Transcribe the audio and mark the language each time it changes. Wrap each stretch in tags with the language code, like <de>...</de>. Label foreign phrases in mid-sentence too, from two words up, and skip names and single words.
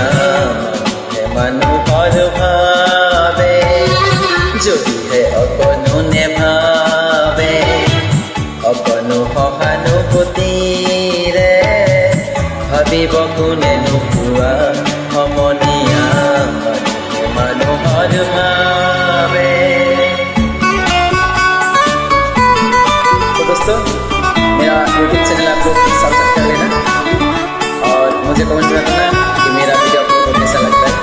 <as>মানুহে মানুহৰ ভাবে যদিহে অকণো নেভাবে, অকণো সহানুভূতিৰে ভাবিব কোনে নোপোৱা সমনীয়া। মানুহৰ ভাবে।</as> <hi>तो दोस्तों, मेरा यूट्यूब चैनल आप लोग सब्सक्राइब कर लेना और मुझे कमेंट में बताना कि मेरा वीडियो आप लोगों को कैसा लगता है।</hi>